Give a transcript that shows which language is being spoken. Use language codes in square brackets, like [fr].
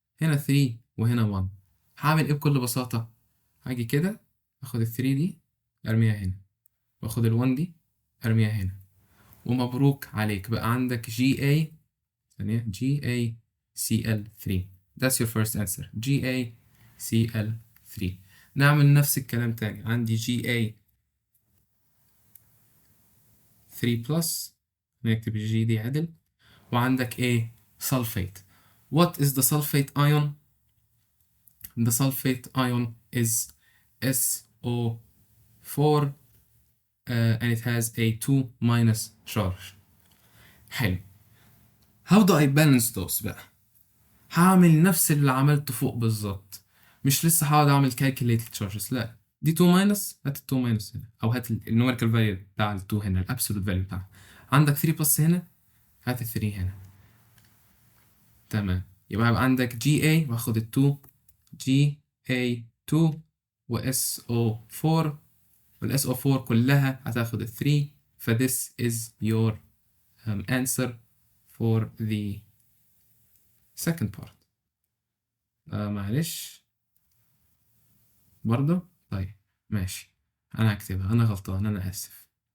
[ar] هنا 3 وهنا 1. هعمل ايه بكل بساطة؟ هاجي كده اخد ال 3 دي ارميها هنا، واخد ال 1 دي ارميها هنا، ومبروك عليك بقى عندك GaCl3. [en] That's your first answer. [ar] GaCl3. نعمل نفس الكلام تاني. عندي Ga3 plus، نكتب الجي دي عدل، وعندك ايه؟ سلفيت. [en] What is the sulfate ion? The sulfate ion is SO4 and it has a 2 minus charge. [ar] حلو. [en] How do I balance those [ar] بقى؟ هعمل نفس اللي عملته فوق بالظبط، مش لسه هقعد اعمل [en] calculate charges، [ar] لا دي 2 minus، هات ال 2 minus هنا، او هات النوميريكال فاليو بتاع ال 2 هنا، الابسولوت فاليو بتاعها. عندك 3 بلس هنا، هات ال 3 هنا. تمام، يبقى هيبقى عندك GA واخد ال 2 GA2 و SO4 وال SO4 كلها هتاخد ال 3. ف [en] this is your answer for the second part. [ar] معلش برضه. طيب ماشي، أنا هكتبها، أنا غلطان، أنا آسف.